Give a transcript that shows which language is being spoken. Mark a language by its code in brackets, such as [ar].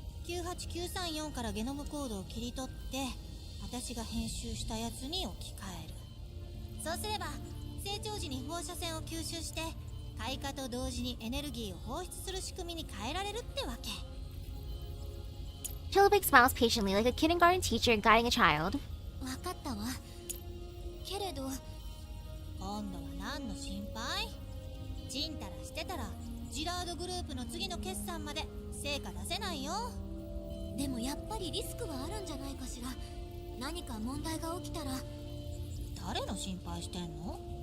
[ja] 98934からゲノムコードを切り取って私が編集したやつに置き換える。そうすれば成長時に放射線を吸収して開花と同時にエネルギーを放出する仕組みに変えられるってわけ。 [en] Chilliwack smiles patiently like a kindergarten teacher guiding a child. [ja] わかったわ。けれど今度は何の心配？ちんたらしてたらジラードグループの次の決算まで成果出せないよ。でもやっぱりリスクはあるんじゃないかしら。何か問題が起きたら。誰の心配してんの？